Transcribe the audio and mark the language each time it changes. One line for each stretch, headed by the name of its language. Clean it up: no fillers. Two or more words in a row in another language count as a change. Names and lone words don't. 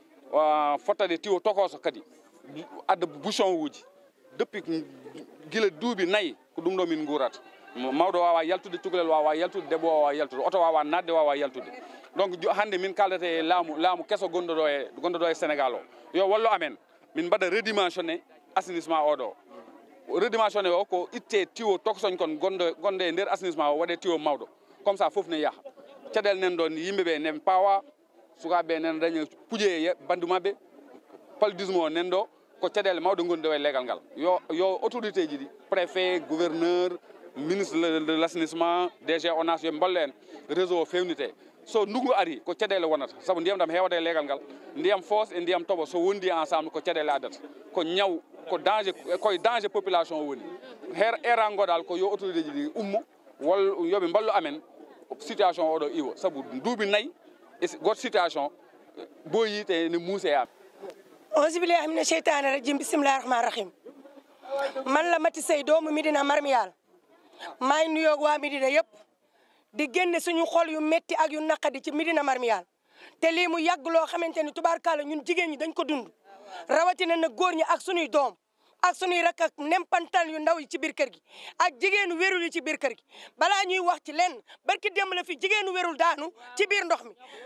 Fula: fottade tiwo tokoso kadi adda bouchon uji depuis guila duuɓi 4 ko ɗum ɗo min guurata mawɗo wawa yaltude cukalel wawa yaltude debbo wawa yaltude oto wawa nadde wawa yaltude donc hande min kaldata e laamu kesso gonɗo ɗo e Sénégal o yo wallu amen min mbaɗa redimensionné assainissement oɗo redimensionné o ko itte tiwo tokosoñ kon gonɗe e nder assainissement o waɗe tiwo mawɗo
French: comme ça
Fula: foof ne yaaha caɗele nen ɗon yimɓeɓe nen pawa sukaɓe nen daña puuje bandu mabɓe paludisme o nen ɗo ko caɗele mawɗe goni ɗo e leegal ngal yo autorité ji ɗi préfet gouverneur
French: ministre de l'assainissement
Fula: DG ONAS yo mballo en réseau o fewnite so ndugu ari ko caɗele wonata saabu ndiyam ɗam hewata e leegal ngal ndiyam foos e ndiyam toɓo so wondi ensemble ko caɗele addata ko ñaw ko danger koye
French: danger population
Fula: o woni era goɗal ko yo autorité ji ɗi ummo yoɓe mballu amen situation oɗo iwo saabu duuɓi 4 e goto situation boyi te ne muuse yaɓe
Arabic: أعوذ بالله من الشيطان الرجيم بسم الله الرحمن الرحيم
Wolof: man la Mati Sey doomu Midina Marmial maay nuyoo waa Midina yëpp di génne suñu xol yu metti ak yu naqadi ci Midina Marmial te lii mu yàgg loo xamante ni tubaarkàlla ñun jigéen ñi dañ ko dund rawatina na góor ñi ak suñuy doom ak suñuy rakk ak nempantal yu ndaw yi ci biir kër gi ak jigéenu wérul yi ci biir kër gi balaa ñuy wax ci lenn barki démb la fi jigéenu wérul daanu ci biir ndox mi